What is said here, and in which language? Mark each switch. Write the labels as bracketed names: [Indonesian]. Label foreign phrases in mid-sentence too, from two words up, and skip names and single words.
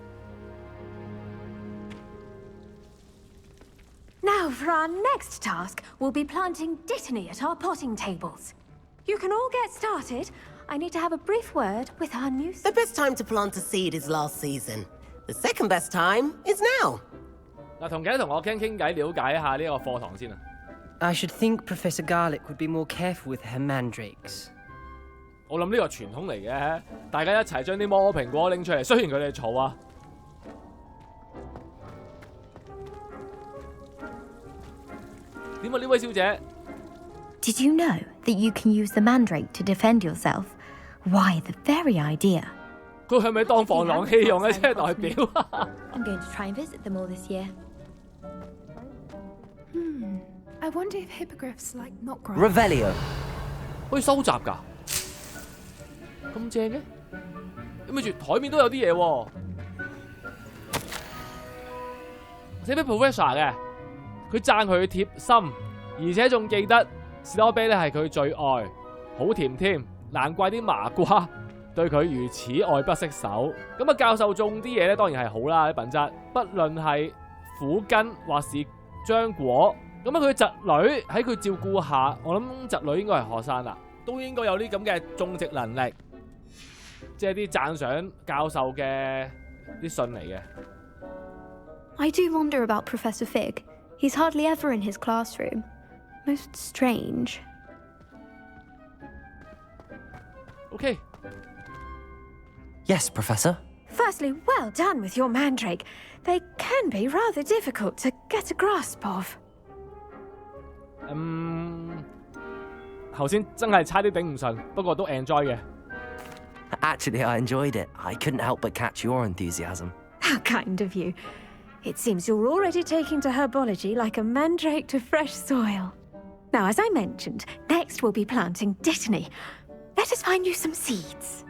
[English] Now, for our next task, we'll be planting dittany at our potting tables. You can all get started. I need to have a brief word with our new... The best time to plant a seed is last season. The second best time is now. [Cantonese] 嗱，同其他同學傾偈，了解一下呢個課堂先啊。 [English] I should think Professor Garlic would be more careful with her mandrakes. [Cantonese] 我諗呢個傳統嚟嘅，大家一齊將啲魔蘋果拎出嚟，雖然佢哋嘈啊。點啊，呢位小姐 [English] Did you know that you can use the mandrake to defend yourself? Why, the very idea. [Cantonese] 佢係咪當防狼器用嘅？即係代表。 [English] I'm going to try and visit them all this year. I wonder if hippogriffs like not grass. Revelio. [Cantonese] 可以收集㗎，咁正嘅？咁咪住台面都有啲嘢喎。寫俾 Professor 嘅，佢讚佢貼心，而且仲記得士多啤梨係佢最愛，好甜添，難怪啲麻瓜對佢如此愛不釋手。咁啊，教授種啲嘢咧，當然係好啦，啲品質，不論係苦根或是漿果。咁啊，佢侄女喺佢照顧下，我諗侄女應該係學生啦，都應該有啲咁嘅種植能力，即係啲讚賞教授嘅啲信嚟嘅。 [English] I do wonder about Professor Fig. He's hardly ever in his classroom. Most strange. OK。 Yes, Professor. Firstly, well done with your mandrake. They can be rather difficult to get a grasp of. [Cantonese] 頭先真係差啲頂唔順，不過都 enjoy 嘅。 [English] Actually, I enjoyed it. I couldn't help but catch your enthusiasm. How kind of you. It seems you're already taking to herbology like a mandrake to fresh soil. Now, as I mentioned, next we'll be planting dittany. Let us find you some seeds.